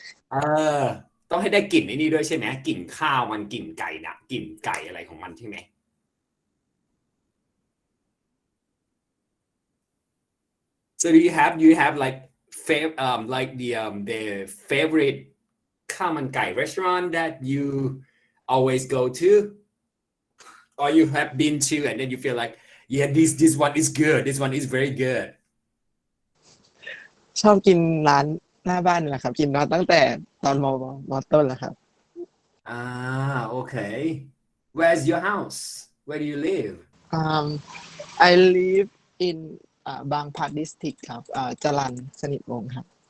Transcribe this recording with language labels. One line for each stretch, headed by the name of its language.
Thai: เออต้องให้ได้กลิ่นนี้ด้วยใช่ไหม
English: กลิ่นข้าวมันกลิ่นไก่นะกลิ่นไก่อะไรของมันใช่ไหม so do you have like like the favorite ข้าวมันไก่ restaurant that you always go to or you have been to and then you feel like yeah this one is good this one is very good
Thai: ชอบกินร้านหน้าบ้านนี่แหละครับกินมาตั้งแต่ตอนมต้นแล้วครับ
English: okay where's your house where do you live I live in บางพลัด district ครับจรัญสนิทวงศ์ครับ